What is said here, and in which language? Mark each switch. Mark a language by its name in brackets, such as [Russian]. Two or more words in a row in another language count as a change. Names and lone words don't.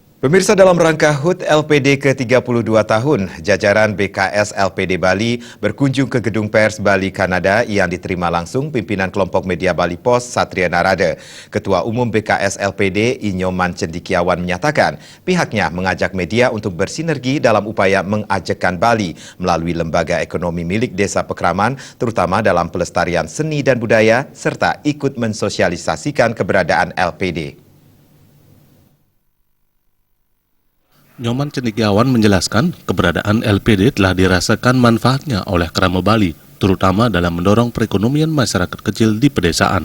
[Indonesian] Pemirsa, dalam rangka HUT LPD ke-32 tahun, jajaran BKS LPD Bali berkunjung ke Gedung Pers Bali Kanada yang diterima langsung pimpinan kelompok media Bali Pos Satria Narada. Ketua Umum BKS LPD Inyoman Cendikiawan menyatakan pihaknya mengajak media untuk bersinergi dalam upaya mengajakkan Bali melalui lembaga ekonomi milik Desa Pekraman, terutama dalam pelestarian seni dan budaya, serta ikut mensosialisasikan keberadaan LPD. Inyoman Cendikiawan menjelaskan keberadaan LPD telah dirasakan manfaatnya oleh Krama Bali, terutama dalam mendorong perekonomian masyarakat kecil di pedesaan.